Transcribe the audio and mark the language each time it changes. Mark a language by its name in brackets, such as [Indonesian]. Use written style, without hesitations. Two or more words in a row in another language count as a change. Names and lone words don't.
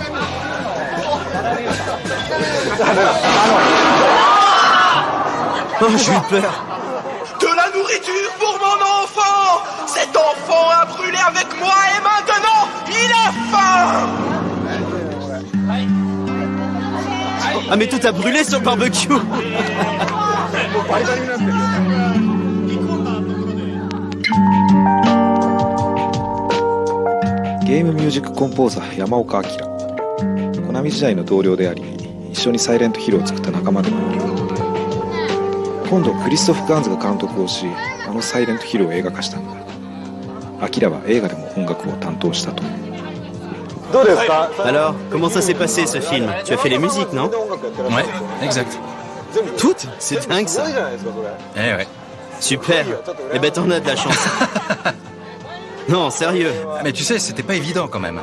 [French] Oh, j'ai eu peur. De la nourriture pour mon enfant! Cet enfant a brûlé avec moi et maintenant, il a faim! Ah mais tout a brûlé sur le barbecue. [Japanese] ゲームミュージックコンポーザー山岡明、コナミ時代の同僚であり一緒にサイレントヒルを作った仲間でもある。今度クリストフ・ガンズが監督をし、あのサイレントヒルを映画化したんだ。アキラは映画でも音楽を担当したと。 [French] Alors, comment ça s'est passé ce film? Tu as fait les musiques, non? Ouais, exact. Toutes? C'est dingue ça. Eh ouais. Super. Eh ben t'en as de la chance. Non, sérieux. Mais tu sais, c'était pas évident quand même.